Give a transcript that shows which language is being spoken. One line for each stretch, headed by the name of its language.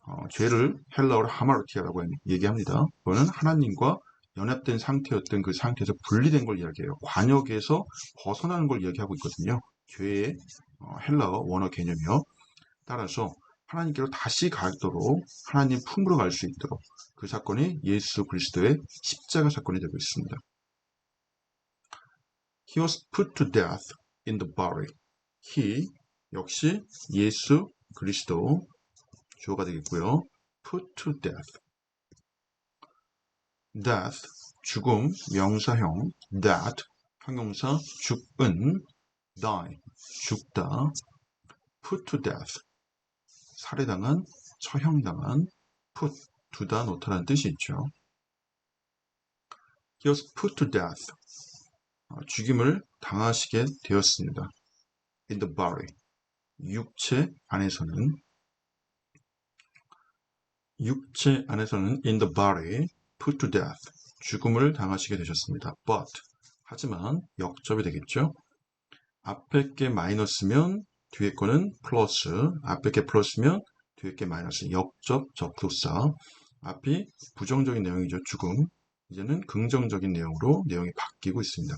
Korean: 죄를 헬라어로 하마르티아라고 얘기합니다. 그거는 하나님과 연합된 상태였던 그 상태에서 분리된 걸 이야기해요. 관역에서 벗어나는 걸 이야기하고 있거든요. 죄의 헬라어 원어 개념이요. 따라서 하나님께로 다시 가도록, 하나님 품으로 갈 수 있도록 그 사건이 예수 그리스도의 십자가 사건이 되고 있습니다.
English: He was put to death in the body.
Korean: He 역시 예수 그리스도 주어가 되겠고요.
English: put to death.
Korean: death 죽음 명사형, that 형용사 죽은, die 죽다,
English: put to death
Korean: 살해당한, 처형당한, put 두다 놓다라는 뜻이 있죠.
English: He was put to death
Korean: 죽임을 당하시게 되었습니다.
English: in the body
Korean: 육체 안에서는
English: in the body put to death
Korean: 죽음을 당하시게 되셨습니다. but 하지만 역접이 되겠죠. 앞에 게 마이너스면 뒤에 거는 플러스, 앞에 게 플러스면 뒤에 게 마이너스, 역접 접속사. 앞이 부정적인 내용이죠. 죽음. 이제는 긍정적인 내용으로 내용이 바뀌고 있습니다.